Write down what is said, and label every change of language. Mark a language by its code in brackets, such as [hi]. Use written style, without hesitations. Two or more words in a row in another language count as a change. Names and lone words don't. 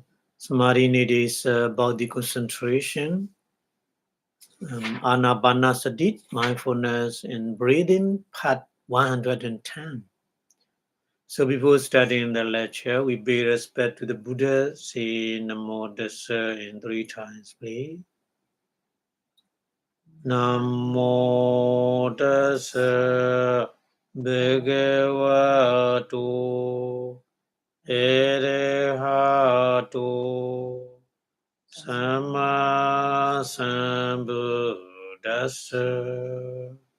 [en] Samadhi need is body concentration. Anapanasati, mindfulness in breathing, part 110. So before starting the lecture, we pay respect to the Buddha. Say [pi] Namo Tassa [en] in 3 times, please. [pi] Namo Tassa Bhagavato Arahato Samma Sambuddhassa.